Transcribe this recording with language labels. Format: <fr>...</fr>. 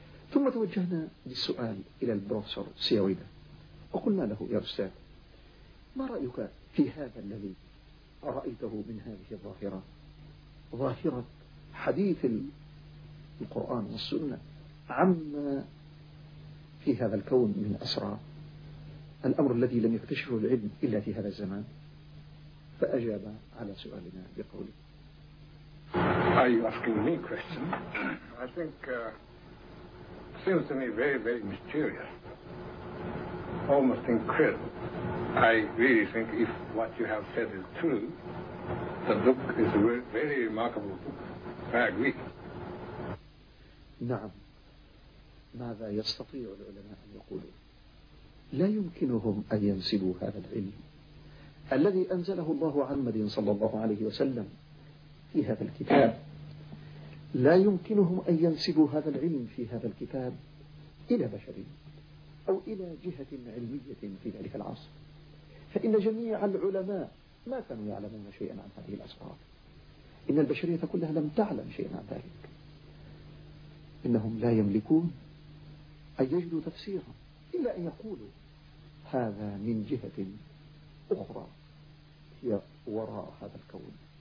<ar>ثم توجهنا للسؤال إلى البروفيسور سياويدا وقلنا له يا أستاذ ما رأيك في هذا الذي رأيته من هذه الظاهرة، ظاهرة حديث القرآن والسنة عما في هذا الكون من أسرار، الأمر الذي لم يكتشفه العلم إلا في هذا الزمان؟ فأجاب على سؤالنا بقوله</ar> <en>Are you asking me question? I think seems to me very, very mysterious, almost incredible. I really think if what you have said is true, the book is a very remarkable book. I agree.</en> <ar>نعم. ماذا يستطيع العلماء أن يقولوا؟ لا يمكنهم أن ينسبوا هذا العلم الذي أنزله الله عن محمد صلى الله عليه وسلم في هذا الكتاب، لا يمكنهم أن ينسبوا هذا العلم في هذا الكتاب إلى بشر أو إلى جهة علمية في ذلك العصر، فإن جميع العلماء ما كانوا يعلمون شيئا عن هذه الأسرار، إن البشرية كلها لم تعلم شيئا عن ذلك، إنهم لا يملكون أن يجدوا تفسيرا إلا أن يقولوا هذا من جهة أخرى هي وراء هذا الكون.</ar>